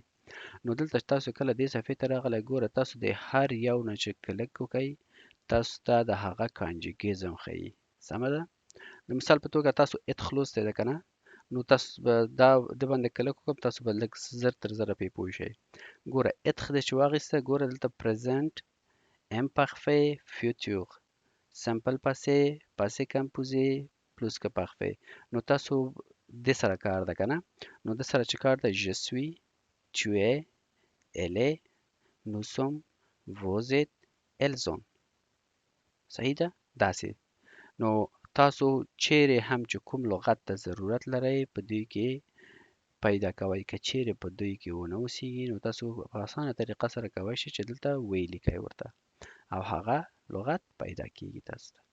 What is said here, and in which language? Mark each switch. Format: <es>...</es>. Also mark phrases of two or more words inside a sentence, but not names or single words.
<ps>نو دلته تاسو کله دې صفحې ته راغلی، ګوره تاسو د هر یو نه چې کلک وکئ تاسو ته د هغه کانجیګیزم ښیي. سمه ده؟ د مثال په توګه تاسو اتخ لوستی ده که نه، نو تاسو به دا د باندې کلک وکړم، تاسو به لږ زر تر زره پرې پوه شئ. ګوره اتخ دې چې واخیسته، ګوره دلته پرزنټ</ps> <fr>imparfait futur simple passé passé composé plus que parfait.</fr> <ps>نو تاسو د سره کار ده که نه، نو د سره چې کار ده</ps> <fr>je suis tu es elle est nous sommes vous êtes elles ont.</fr> <ps>صحیح ده؟ داسې. نو تاسو چیرې هم چې کوم لغت ته ضرورت لرئ په دوی کې پیدا کوئ. که چیرې په دوی کې ونه اوسیږي نو تاسو په اسانه طریقه سره کولی شئ چې دلته ولیکئ ورته او هغه لغت پیدا کیږي تاسو ته.</ps>